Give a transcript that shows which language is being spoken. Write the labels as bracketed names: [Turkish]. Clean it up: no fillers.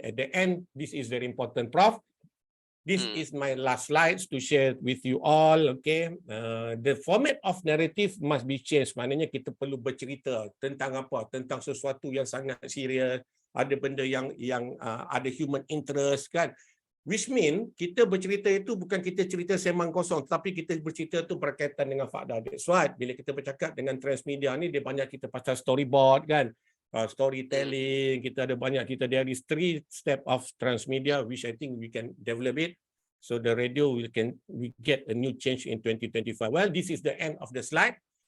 [English] At the end, this is very important, Prof. This is my last slides to share with you all. Okay, the format of narrative must be changed. [Malay] Maknanya kita perlu bercerita tentang apa? Tentang sesuatu yang sangat serius. Ada benda yang ada human interest, kan? [English] Which mean [Malay] kita bercerita itu bukan kita cerita semang kosong, tapi kita bercerita itu berkaitan dengan fakta. [English] That's why [Malay] bila kita bercakap dengan transmedia ni, dia banyak kita pasal storyboard, kan? [English] Storytelling, [Malay] kita ada banyak, kita [English] there is 3 step of transmedia which I think we can develop it. So the radio we get a new change in 2025. Well, this is the end of the slide.